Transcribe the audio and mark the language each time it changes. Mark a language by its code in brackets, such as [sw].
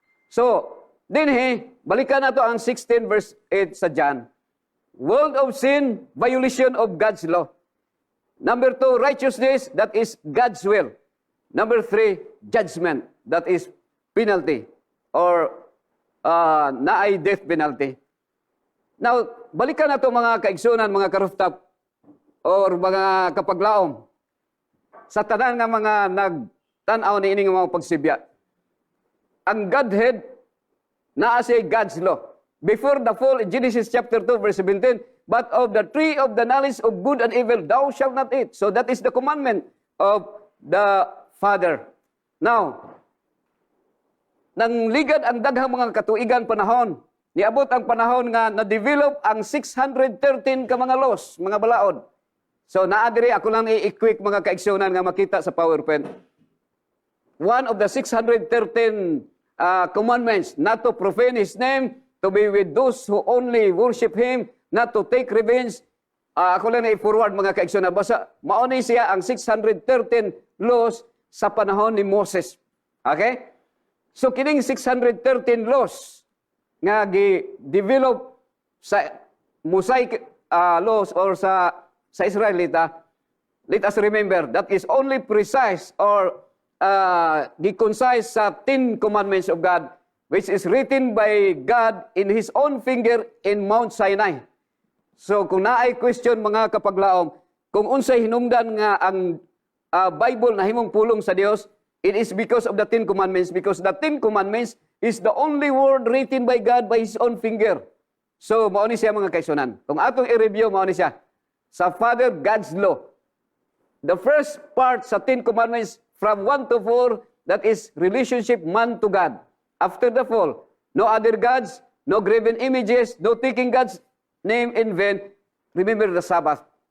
[ceb] So, balikan na to ang 16 verse 8 sa John. [en] World of sin, violation of God's law. Number 2, righteousness, that is God's will. Number 3, judgment, that is penalty, or naay death penalty. [ceb] Now, balikan na to mga kaigsunan, mga karuftap, or mga kapaglaom, sa tanan nga mga nagtanaw ni ining mga pagsibya. Ang Godhead, naa siya God's law. [en] Before the fall, in Genesis chapter 2, verse 17, but of the tree of the knowledge of good and evil, thou shalt not eat. So that is the commandment of the Father. [ceb] Now, nang ligad ang daghang mga katuigan panahon, niabot ang panahon nga na-develop ang 613 ka mga laws, mga balaod. So naadiri, ako lang i-quick mga kaigsunan nga makita sa PowerPoint. [en] One of the 613 commandments, not to profane His name, to be with those who only worship Him, not to take revenge. [ceb] Ako lang i-forward mga kaigsunan. Basta mauni siya ang 613 laws sa panahon ni Moses. [en] Okay? [ceb] So kining 613 laws nga gi-develop sa Mosaic laws or sa Israelita, [en] let us remember that is only precise or gi-concise sa 10 commandments of God, which is written by God in His own finger in Mount Sinai. [ceb] So kung naay question mga kapaglaom, kung unsay hinungdan nga ang Bible na himong pulong sa Dios, [en] it is because of the 10 commandments, because the 10 commandments is the only word written by God by His own finger. [ceb] So mao ni siya mga kaigsunan. Kung atong i-review, mao ni siya. Sa Father, God's law. [en] The first part sa 10 commandments from 1 to 4, that is relationship man to God. After the fall, no other gods, no graven images, no taking God's name in vain. Remember the Sabbath.